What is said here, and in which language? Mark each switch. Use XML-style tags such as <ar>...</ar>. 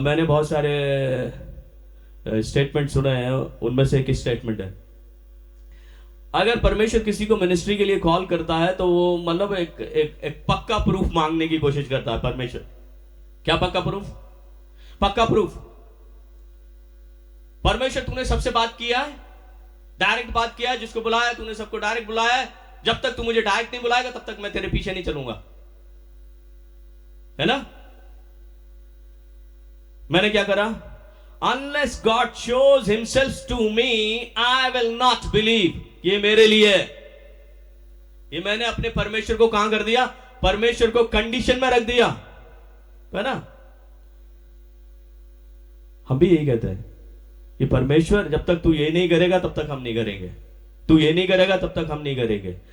<hi>मैंने बहुत सारे स्टेटमेंट सुने हैं, उनमें से एक स्टेटमेंट है, अगर परमेश्वर किसी को मिनिस्ट्री के लिए कॉल करता है तो वो मतलब एक पक्का प्रूफ मांगने की कोशिश करता है परमेश्वर। क्या पक्का प्रूफ? पक्का प्रूफ। परमेश्वर तूने सबसे बात किया है, डायरेक्ट बात किया है, जिसको बुलाया तूने सबको डायरेक्ट बुलाया है। जब तक तू मुझे डायरेक्ट नहीं बुलाएगा तब तक मैं तेरे पीछे नहीं चलूंगा, है ना? मैंने क्या करा?</hi> <en>Unless God shows himself to me, I will not believe।</en> <hi>ये मेरे लिए है। ये मैंने अपने परमेश्वर को कहां कर दिया? परमेश्वर को कंडीशन में रख दिया, है ना? हम भी यही कहते हैं कि परमेश्वर जब तक तू ये नहीं करेगा तब तक हम नहीं करेंगे, तू ये नहीं करेगा तब तक हम नहीं करेंगे।</hi>